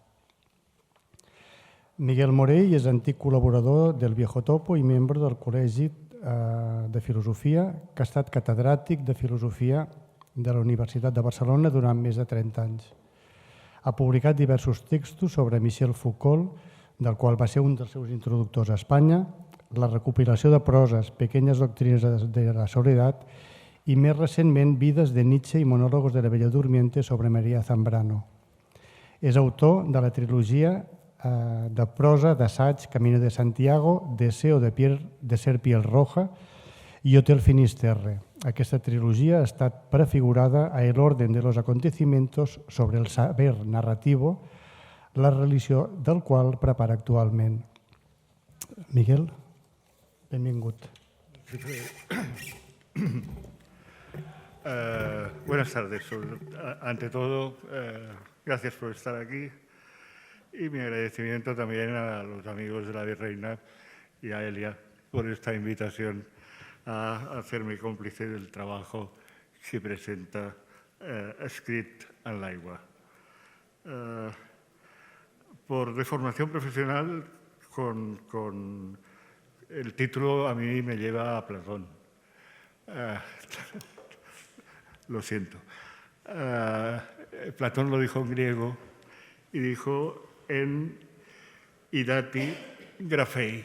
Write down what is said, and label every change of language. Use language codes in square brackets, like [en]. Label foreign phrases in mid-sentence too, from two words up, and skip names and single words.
[ca] Miquel Morell és antic col·laborador del Viejo Topo i membre del Col·legi de Filosofia, que ha estat catedràtic de Filosofia de la Universitat de Barcelona durant més de 30 anys. Ha publicat diversos textos sobre Michel Foucault, del qual va ser un dels seus introductors a Espanya, la recopilació de proses Pequeñas doctrinas de la soledad i més recentment Vides de Nietzsche i monòlogos de la Bella Durmiente sobre María Zambrano. És autor de la trilogia de prosa d'assaig Camino de Santiago, Deseo de ser piel roja i Hotel Finisterre. Aquesta trilogia ha estat prefigurada a El orden de los acontecimientos sobre el saber narrativo, la religió del qual prepara actualment. Miguel, benvingut. [es] Buenas tardes. Ante todo, gracias por estar aquí y mi agradecimiento también a los amigos de la Virreina y a Elia por esta invitación a hacerme cómplice del trabajo que presenta Escrit en l'aigua. Por deformación profesional, con el título a mí me lleva a Platón. Lo siento. Platón lo dijo en griego y dijo [el] ἐν ὕδατι γράφει.